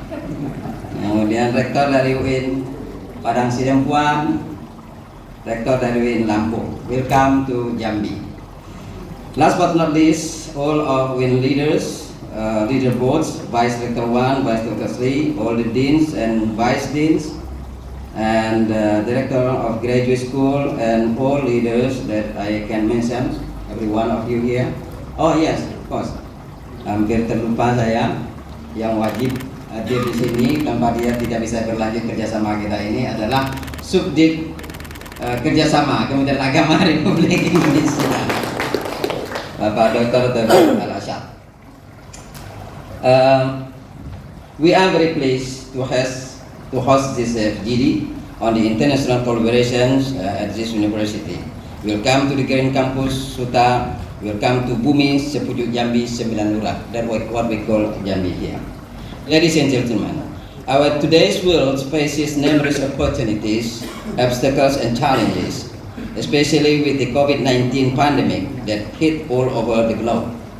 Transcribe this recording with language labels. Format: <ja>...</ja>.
<id>Kemudian rektor dari UIN Padang Sidempuan, rektor dari UIN Lampung.</id> <en>Welcome to Jambi. Last but not least, all of UIN leaders, leader boards, Vice Rector 1, Vice Rector 3, all the deans and vice deans, and director of graduate school, and all leaders that I can mention, every one of you here. Oh yes, of course.</en> <id>Hampir terlupa saya, yang wajib hadir di sini tanpa dia tidak bisa berlanjut kerjasama kita ini adalah Subdit Kerjasama Kementerian Agama Republik Indonesia, Bapak Dr. Tebal Al-Asyad.</id> <en>We are very pleased to host this FGD on the international collaborations at this university. Welcome to the Green Campus Suta. Welcome to Bumi Sepujuk Jambi 9 Lurah. That's what we call Jambi here. Ladies and gentlemen, our today's world faces numerous opportunities, obstacles and challenges, especially with the COVID-19 pandemic that hit all over the globe.</en>